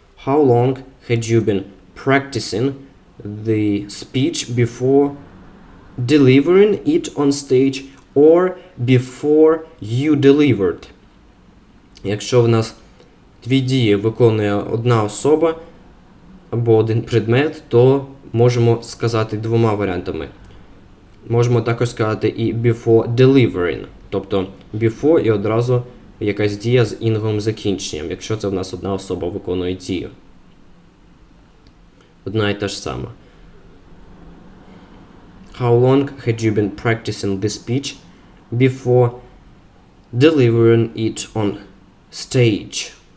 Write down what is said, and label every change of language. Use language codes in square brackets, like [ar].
[en] How long had you been practicing the speech before delivering it on stage or before you delivered? [uk] Якщо в нас дві дії виконує одна особа або один предмет, то можемо сказати двома варіантами. Можемо також сказати і [en] before delivering, [uk] тобто before і одразу якась дія з інговим закінченням, якщо це в нас одна особа виконує дію. Одна і та ж сама. [en] How long had you been practicing this speech before delivering it on stage?